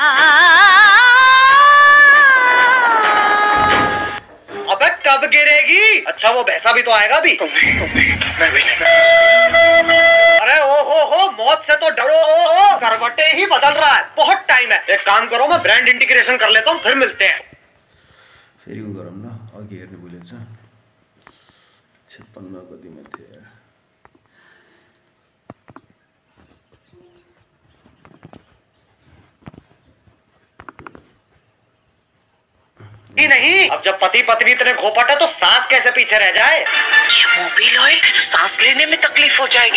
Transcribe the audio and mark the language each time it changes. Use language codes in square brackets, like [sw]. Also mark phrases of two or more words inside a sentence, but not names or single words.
[hi] अबे कब गिरेगी? अच्छा वो भैंसा भी तो आएगा भी। अरे ओ मौत से तो डरो, करवटे ही बदल रहा है। बहुत टाइम है। एक काम करो, मैं [en] brand integration [hi] कर लेता हूँ, फिर मिलते हैं। [ne] फेरि उ गरौँ न, अघि हेर्ने भुलेछ। 56 कतिमा थियो यार। [hi] नहीं, अब जब पति पत्नी इतने घोपट है तो सास कैसे पीछे रह जाए? ये मोबिल ऑयल तो सांस लेने में तकलीफ हो जाएगी।